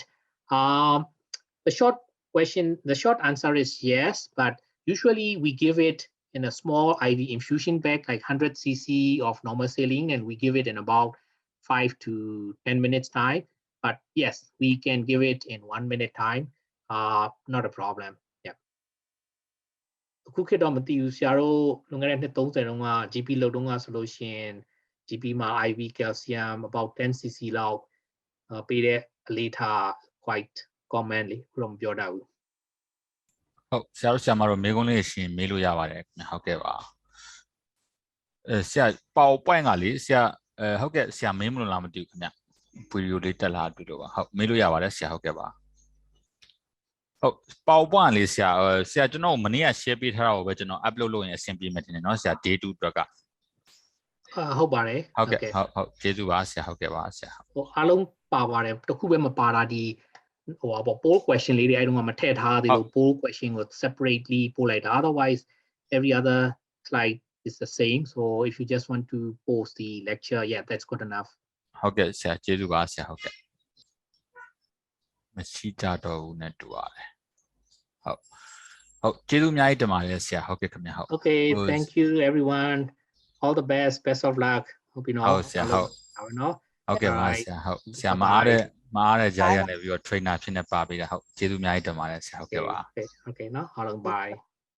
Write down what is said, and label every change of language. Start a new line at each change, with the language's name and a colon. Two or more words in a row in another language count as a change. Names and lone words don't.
English: The short answer is yes, but usually we give it in a small IV infusion bag, like 100 cc of normal saline, and we give it in about 5 to 10 minutes time. But yes, we can give it in 1 minute time. Not a problem. Yeah.
Burmese: အခုခေတ်တော့မသိဘူးဆရာတို့လွန်ခဲ့တဲ့နှစ်30တုန်းက GP လုပ်တုန်းကဆိုလို့ရှိရင် GP မှာ
English: IV calcium about 10 cc
Burmese: လောက်ပေးတဲ့အလေးထား
English: quite common
Burmese: လေခုတော့မပြောတတ်ဘူး ဟုတ်ဆရာတို့ဆရာမတို့မေးခွန်းလေးရှင်မေးလို့ရပါတယ်ခင်ဗျဟုတ်ကဲ့ပါဆရာ PowerPoint ကလေဆရာဟုတ်ကဲ့ဆရာမေးမလို့လားမသိဘူးခင်ဗျဗီဒီယိုလေးတက်လာတွေ့လို့ပါဟုတ်မေးလို့ရပါတယ်ဆရာဟုတ်ကဲ့ပါဟုတ် PowerPoint လေးဆရာကျွန်တော်မနေ့က share ပေးထားတာကိုပဲကျွန်တော် upload လုပ်ရင်အဆင်ပြေမယ်ထင်တယ်เนาะဆရာ day 2 အတွက်က ဟုတ်ပါတယ် ဟုတ်ကဲ့ဟုတ်ကျေးဇူးပါဆရာဟုတ်ကဲ့ပါဆရာ ဟိုအားလုံးပါပါတယ်တခုပဲမပါတာဒီဟိုပေါ့
English: poll question
Burmese: လေးတွေအဲ့တုန်းကမထည့်ထားသေးလို့
English: poll question
Burmese: ကို separately ပို့လိုက်တာ
English: otherwise every other slide is the same. So if you just want to post the lecture, yeah, that's good enough.
Burmese: ဟုတ်ကဲ့ဆရာကျေးဇူးပါဆရာဟုတ်ကဲ့မရှိကြတော့ဘူးနဲ့တူပါတယ်ဟုတ်ကျေးဇူးအများကြီးတင်ပါတယ်ဆရာဟုတ်ကဲ့ခင်ဗျာဟုတ်
English: Okay, thank you everyone. All the best of luck. Hope you know.
Burmese: ဟုတ်ဆရာဟုတ်
English: know.
Burmese: ဟုတ်ကဲ့ပါ
English: Alright.
Burmese: ဆရာဟုတ်ဆရာမအားတဲ့ကြားရနေပြီးတော့ trainer ဖြစ်နေပါပြီလားဟုတ်ကျေးဇူးအများကြီးတင်ပါတယ်ဆရာဟုတ်ကဲ့ပါ
English: Okay, no. Bye.